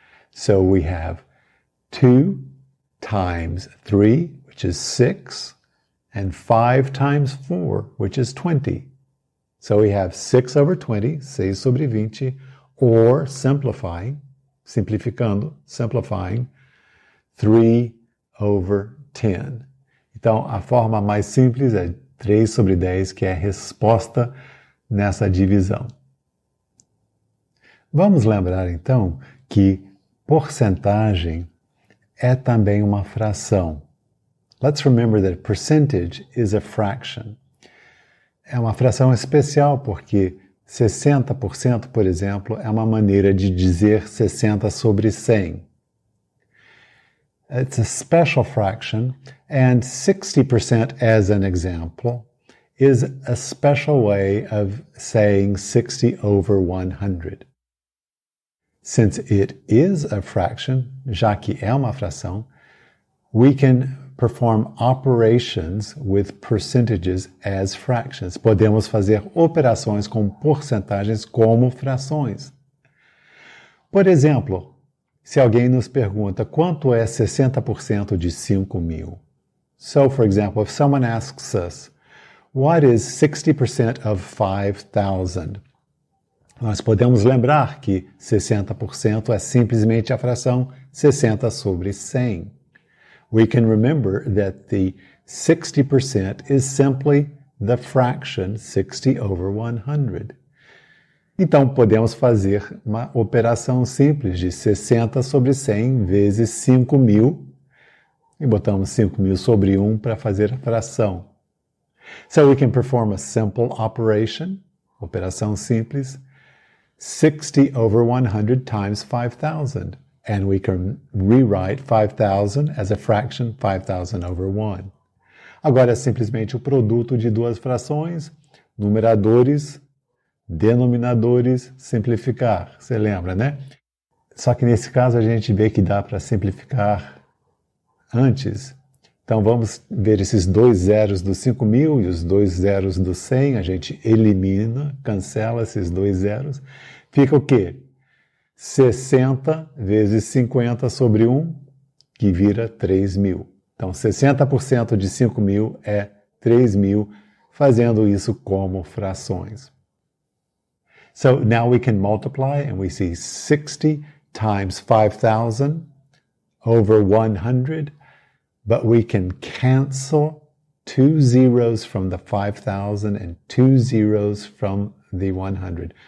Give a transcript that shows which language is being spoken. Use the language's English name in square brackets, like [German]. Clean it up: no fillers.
[English] So we have 2 times 3, which is 6, and 5 times 4, which is 20. So we have 6 over 20, [Portuguese] 6 sobre 20, [English] or simplifying, [Portuguese] simplificando, [English] simplifying, 3 over 10. [Portuguese] Então, a forma mais simples é 3 sobre 10, que é a resposta nessa divisão. Vamos lembrar, então, que porcentagem é também uma fração. [English] Let's remember that percentage is a fraction. [Portuguese] É uma fração especial porque 60%, por exemplo, é uma maneira de dizer 60 sobre 100. [English] It's a special fraction, and 60% as an example is a special way of saying 60 over 100. Since it is a fraction, [Portuguese] já que é uma fração, [English] we can perform operations with percentages as fractions. [Portuguese] Podemos fazer operações com porcentagens como frações. Por exemplo, se alguém nos pergunta quanto é 60% de 5.000. [English] So, for example, if someone asks us, what is 60% of 5,000? [Portuguese] Nós podemos lembrar que 60% é simplesmente a fração 60 sobre 100. [English] We can remember that the 60% is simply the fraction 60 over 100. [Portuguese] Então, podemos fazer uma operação simples de 60 sobre 100 vezes 5.000 e botamos 5.000 sobre 1 para fazer a fração. [English] So we can perform a simple operation, [Portuguese] operação simples, [English] 60 over 100 times 5,000. And we can rewrite 5,000 as a fraction 5,000 over 1. [Portuguese] Agora é simplesmente o produto de duas frações, numeradores, denominadores, simplificar. Você lembra, né? Só que nesse caso a gente vê que dá para simplificar antes. Então vamos ver esses dois zeros do 5.000 e os dois zeros do 100. A gente elimina, cancela esses dois zeros. Fica o quê? 60 vezes 50 sobre 1, que vira 3.000. Então 60% de 5.000 é 3.000, fazendo isso como frações. [English] So now we can multiply and we see 60 times 5,000 over 100, but we can cancel 2 zeros from the 5,000 and 2 zeros from the 100.